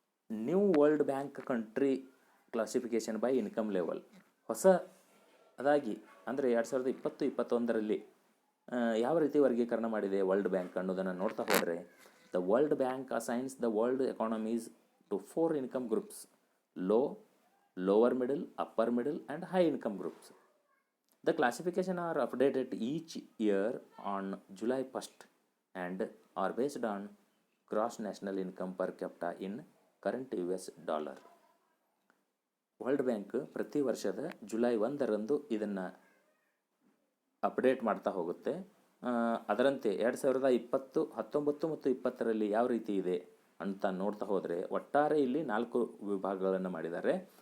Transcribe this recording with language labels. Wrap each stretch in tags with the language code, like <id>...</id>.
<en>new world bank country classification by income level,</en> <kn>ಹೊಸದಾಗಿ ಅಂದರೆ 2020-21ರಲ್ಲಿ ಯಾವ ರೀತಿ ವರ್ಗೀಕರಣ ಮಾಡಿದೆ ವರ್ಲ್ಡ್ ಬ್ಯಾಂಕ್ ಅನ್ನೋದನ್ನು ನೋಡ್ತಾ ಹೋದರೆ,</kn> <en>The world bank assigns the world economies to 4 income groups: low, lower middle, upper middle and high income groups. The classification are updated each year on July 1st and are based on gross national income per capita in current US dollar.</en> <kn>World bank ಪ್ರತಿ ವರ್ಷದ July 1ರಂದು ಇದನ್ನು update ಮಾಡ್ತಾ ಹೋಗುತ್ತೆ. ಅದರಂತೆ 2020, 19 ಮತ್ತು 20ರಲ್ಲಿ ಯಾವ ರೀತಿ ಇದೆ ಅಂತ ನೋಡ್ತಾ ಹೋದರೆ, ಒಟ್ಟಾರೆ ಇಲ್ಲಿ 4 ವಿಭಾಗಗಳನ್ನು ಮಾಡಿದ್ದಾರೆ.</kn>